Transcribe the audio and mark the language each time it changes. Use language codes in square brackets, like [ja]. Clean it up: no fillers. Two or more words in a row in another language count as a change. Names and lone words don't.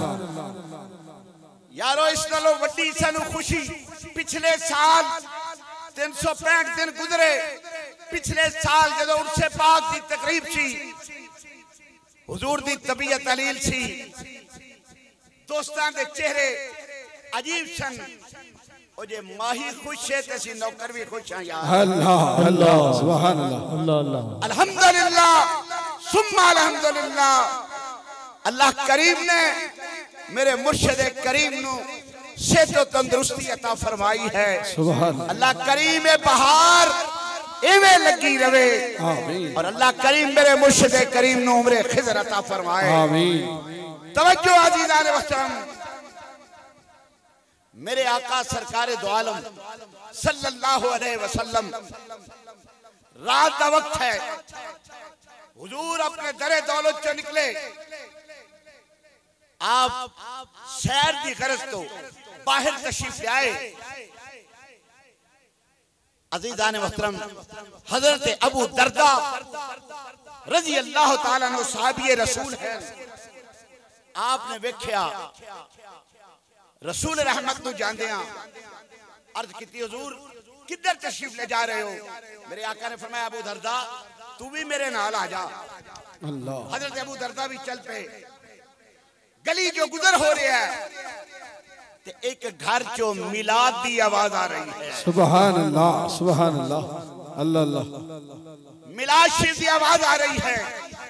[pa] یارو اس نالوں وڈی سانوں خوشی پچھلے سال 365 دن گزرے. پچھلے سال جدوں عرس پاک دی تقریب سی، حضور دی طبیعت علیل سی، دوستاں دے چہرے عجیب سن. او جے ماہی خوش ہے تے سی نوکر بھی خوش ہیں یار. [ar] الله الله سبحان الله. الحمد لله ثم الحمد لله. [pa] اللہ کریم نے میرے مرشد کریم نوں صحت اور تندرستی عطا فرمائی ہے. [ar] सुभान [pa] اللہ کریم بہار ایویں لگی رہوے. [ar] आमीन [pa] اور اللہ کریم میرے مرشد کریم نوں عمر خضر عطا فرمائے. [ar] आमीन। [pa] توجہ عزیزان وطن، میرے آقا سرکار دو عالم [ar] صلى الله عليه وسلم, [pa] رات کا وقت ہے، حضور اپنے در دولت چوں نکلے. آپ سیر کی غرض تو باہر تشریف لے آئے. عزیزان محترم، حضرت ابو درداء [ar] رضي الله تعالى عنه [pa] صحابی رسول ہے. آپ نے ویکھیا رسول رحمت نوں جاندیاں عرض کی، حضور کدھر تشریف لے جا رہے ہو? میرے آقا نے فرمایا، ابو درداء تو بھی میرے نال آ جا. [ar] अल्लाह। [pa] حضرت ابو درداء بھی چل پے. گلی جو گزر ہو رہا ہے تے اک گھر چوں میلاد دی آواز آ رہی ہے. [ar] سبحان الله سبحان الله. الله الله. [ur] میلاد شریف کی آواز آ رہی ہے.